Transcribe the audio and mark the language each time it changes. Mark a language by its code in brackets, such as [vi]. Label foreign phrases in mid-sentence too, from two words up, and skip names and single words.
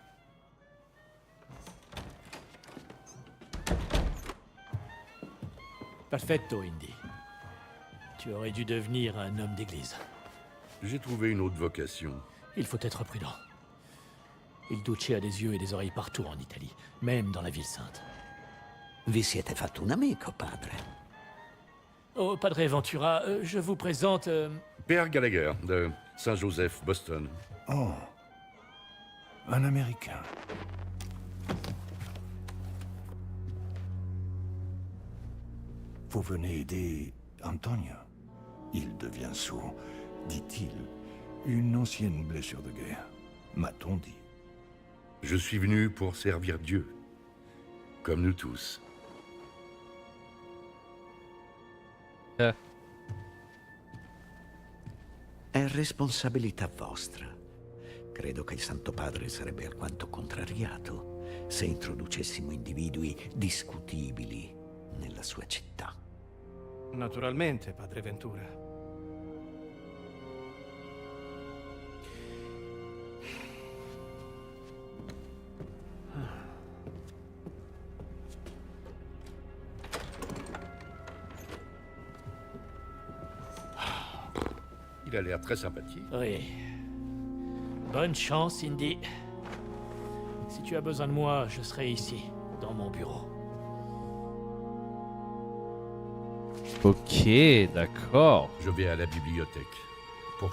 [it] Perfetto, Indy. [fr] Tu aurais dû devenir un homme d'église. J'ai trouvé une autre vocation. Il faut être prudent. Il Duce a des yeux et des oreilles partout en Italie, même dans la ville sainte. [it] Vi siete fatto un amico, padre. [fr] Oh, Padre Ventura, je vous présente... Père Gallagher, de Saint-Joseph, Boston. Oh, un Américain. Vous venez aider Antonio. Il devient sourd, dit-il. Une ancienne blessure de guerre, m'a-t-on dit. Je suis venu pour servir Dieu. Comme nous tous. [it] È responsabilità vostra. Credo che il Santo Padre sarebbe alquanto contrariato se introducessimo individui discutibili nella sua città. Naturalmente, padre Ventura. [fr] Il a l'air très sympathique. Oui. Bonne chance, Indy. Si tu as besoin de moi, je serai ici, dans mon bureau. Ok, d'accord. Je vais à la bibliothèque. Pour